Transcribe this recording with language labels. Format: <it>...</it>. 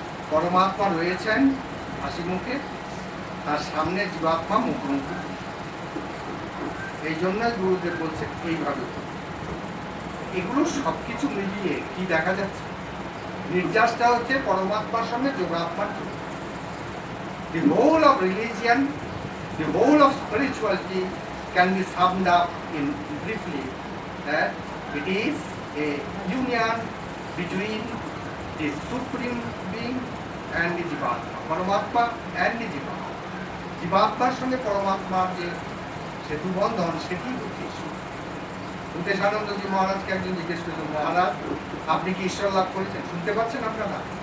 <bn>পরমাত্মা রয়েছেন হাসি মুখে, তার সামনে জীবাত্মা মুখোমুখি। এই জন্য গুরুদেব বলছে এইভাবে। এগুলো সবকিছু মিলিয়ে কি দেখা যাচ্ছে? নির্যাসটা হচ্ছে পরমাত্মার সঙ্গে যোগাত্মার।</bn> <en>The whole of religion, the whole of spirituality can be summed up in briefly that it is a union between the supreme being and the jivatma, Paramatma and the jivatma.</en> <bn>জীবাত্মার সঙ্গে পরমাত্মার যে সেতু বন্ধন, সেটি হচ্ছে ঈশ্বর। ভূতেশানন্দজি মহারাজকে একজন জিজ্ঞেস করলেন, মহারাজ আপনি কি ঈশ্বর লাভ করেছেন? শুনতে পাচ্ছেন আপনারা?</bn>